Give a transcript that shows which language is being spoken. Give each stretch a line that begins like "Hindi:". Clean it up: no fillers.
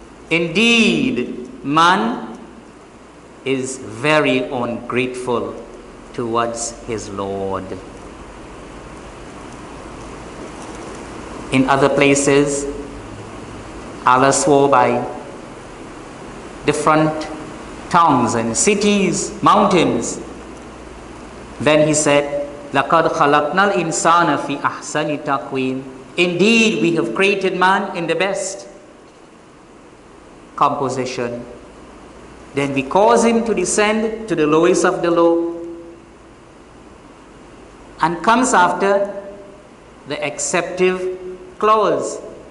English: Indeed, man is very ungrateful towards his Lord. In other places, Allah swore by different towns and cities, mountains. Then He said,
Arabic: لَقَدْ خَلَقْنَا الْإِنسَانَ فِي أَحْسَنِ تَقْوِيمٍ.
English: Indeed, we have created man in the best composition. Then we cause him to descend to the lowest of the low. And comes after the exceptive clause.